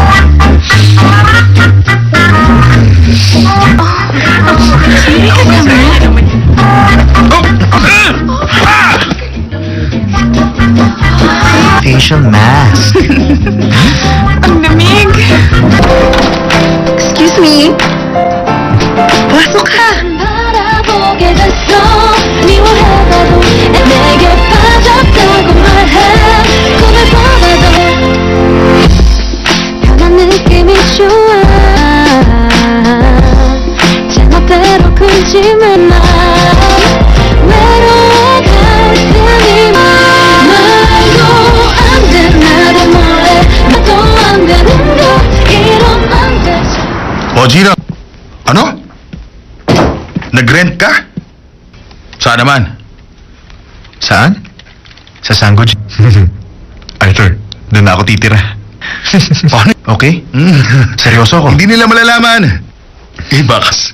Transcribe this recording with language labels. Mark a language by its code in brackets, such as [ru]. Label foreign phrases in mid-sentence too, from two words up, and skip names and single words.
[en] Facial mask. [tl] Ang lamig. [en] Excuse me? [tl] Pasok ka. [ko] 바라보게 됐어 미워해봐도 내게 빠졌다고 말해 꿈을 꿔봐도 변한 느낌이 좋아 제멋대로 굴지만 마 외로워 가슴이 말도 안돼 나도 몰래 나도 안 되는 거 이러면 되지 [tl] O, Gino. Ano? Nag-rent ka? Saan naman? Saan? Sa Sanggo. Arthur, doon na ako titira. Okay? Seryoso ako. Hindi nila malalaman. Bakas.